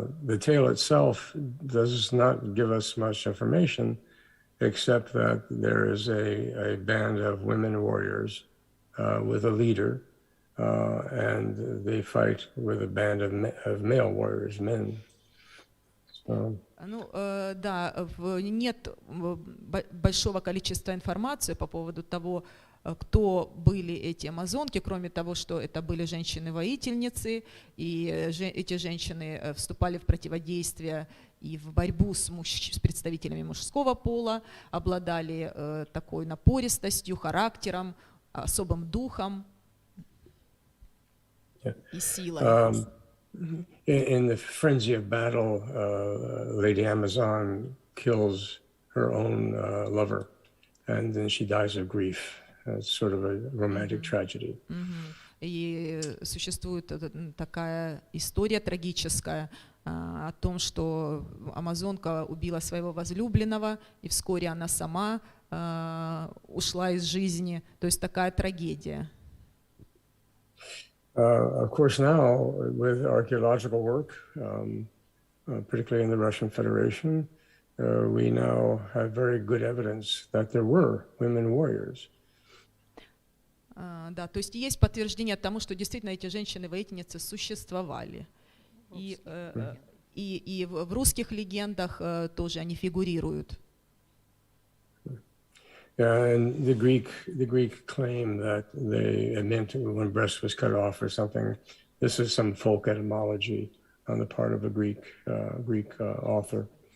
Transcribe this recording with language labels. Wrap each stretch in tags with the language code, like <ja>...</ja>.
<en>The tale itself does not give us much information, except that there is a band of women warriors with a leader, and they fight with a band of male warriors, men. So.</en> <ru>Ну, да, нет большого количества информации по поводу того, кто были эти амазонки, кроме того, что это были женщины-воительницы, и эти женщины вступали в противодействие и в борьбу с представителями мужского пола, обладали такой напористостью, характером, особым духом и силой.</ru> <en>In the frenzy of battle, Lady Amazon kills her own lover, and then she dies of grief. It's sort of a romantic tragedy.</en> <ru>И существует такая история трагическая о том, что амазонка убила своего возлюбленного, и вскоре она сама ушла из жизни. То есть такая трагедия.</ru> <en>Of course, now with archaeological work, particularly in the Russian Federation, we now have very good evidence that there were women warriors.</en> <ru>Да, то есть есть подтверждение тому, что действительно эти женщины-воительницы существовали. И в русских легендах тоже они фигурируют.</ru> <en>And the Greek claim that they meant when breast was cut off or something. This is some folk etymology on the part of a Greek author.</en>